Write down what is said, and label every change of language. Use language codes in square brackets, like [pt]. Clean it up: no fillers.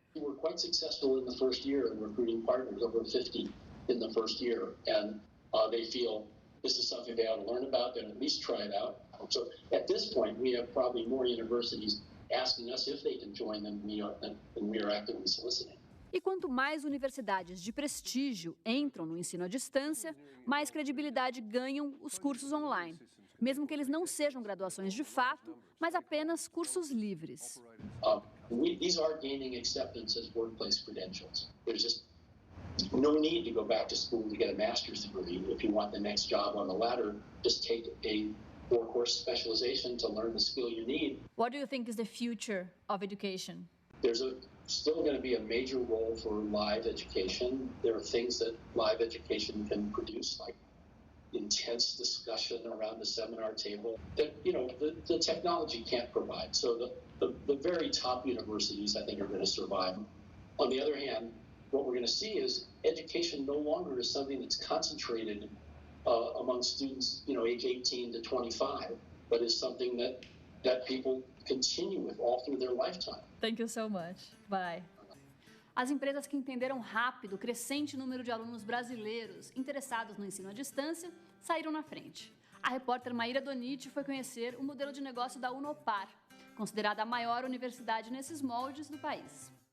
[en] We were quite successful in the first year in recruiting partners, over 50 in the first year. And they feel this is something they ought to learn about, then at least try it out. So at this point, we have probably more universities asking us if they can join them than we are actively soliciting. [pt] E quanto mais universidades de prestígio entram no ensino à distância, mais credibilidade ganham os cursos online, mesmo que eles não sejam graduações de fato, mas apenas cursos livres. [en] These are gaining acceptance as workplace credentials. There's just no need to go back to school to get a master's degree. If you want the next job on the ladder, just take a 4-course specialization to learn the skill you need. What do you think is the future of education? There's still going to be a major role for live education. There are things that live education can produce, like intense discussion around the seminar table that, the technology can't provide. So the very top universities, I think, are going to survive. On the other hand, what we're going to see is education no longer is something that's concentrated among students, age 18 to 25, but is something that people continue with all through their lifetime. Thank you so much. Bye. [pt] As empresas que entenderam rápido o crescente número de alunos brasileiros interessados no ensino à distância saíram na frente. A repórter Maíra Doniti foi conhecer o modelo de negócio da Unopar, considerada a maior universidade nesses moldes do país.